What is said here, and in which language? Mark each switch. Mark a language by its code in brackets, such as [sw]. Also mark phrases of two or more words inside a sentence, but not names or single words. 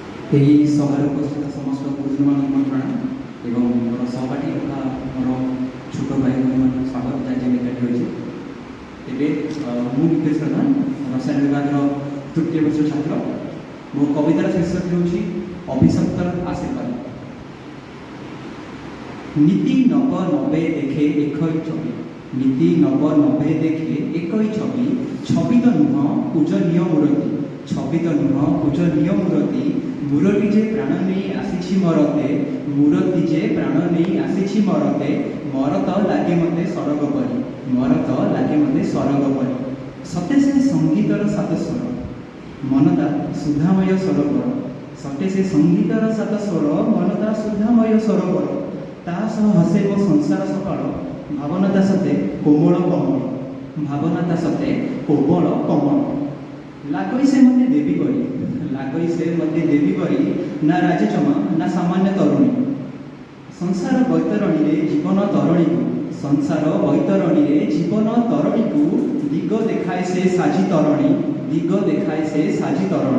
[or] ଏହି ସଭାରେ ଉପସ୍ଥିତ ସମସ୍ତ ଗୁରୁଜନମାନଙ୍କୁ ମୋର ପ୍ରଣାମ ଏବଂ ମୋର ସହପାଠୀ ତଥା ମୋର ଛୋଟ ଭାଇ ଭଉଣୀମାନଙ୍କୁ ସ୍ୱାଗତ ଯାହା ଏକାଠି ହୋଇଛି। ଏବେ ମୁଁ ନିକେଶ ପ୍ରଧାନ, ରସାୟନ ବିଭାଗର ତୃତୀୟ ବର୍ଷ ଛାତ୍ର। ମୋ କବିତାର ଶୀର୍ଷକ ହେଉଛି ଅଭିଶପ୍ତର ଆଶୀର୍ବାଦ। ନୀତି ନବ ନବେ ଦେଖେ ଏକଇ ଛବି, ନୀତି ନବ ନବେ ଦେଖେ ଏକଇ ଛବି, ଛବି ତ ନୁହ ପୂଜନୀୟ ମୂରତି, ଛବି ତ ନୁହ ପୂଜନୀୟ ମୂରତି, ମୂରତି ଯେ ପ୍ରାଣ ନେଇ ଆସିଛି ମରତେ, ମୂରତି ଯେ ପ୍ରାଣ ନେଇ ଆସିଛି ମରତେ, ମରତ ଲାଗେ ମତେ ସ୍ୱର୍ଗ ପରି, ମରତ ଲାଗେ ମତେ ସ୍ୱର୍ଗ ପରି। ସତେ ସେ ସଙ୍ଗୀତର ସାତ ସ୍ୱର, ମନଟା ସୁଧାମୟ ସରୋବର, ସତେ ସେ ସଙ୍ଗୀତର ସାତ ସ୍ୱର, ମନଟା ସୁଧାମୟ ସରୋବର। ତା ସହ ହସେ ମୋ ସଂସାର ସକାଳ, ଭାବନା ତା ସତେ କୋମଳ କମଳ, ଭାବନା ତା ସତେ କୋମଳ କମଳ। ଲାଗଇ ସେ ମୋତେ ଦେବୀ କରି, ଲାଗଇ ସେ ମୋତେ ଦେବୀ କରି, ନା ରାଜଚମା ନା ସାମାନ୍ୟ ତରୁଣୀ। ସଂସାର ବୈତରଣୀରେ ଜୀବନ ତରଣୀକୁ, ସଂସାର ବୈତରଣୀରେ ଜୀବନ ତରଣୀକୁ, ଦିଗ ଦେଖାଏ ସେ ସାଜି ତରଣୀ, ଦିଗ ଦେଖାଏ ସେ ସାଜି ତରଣୀ।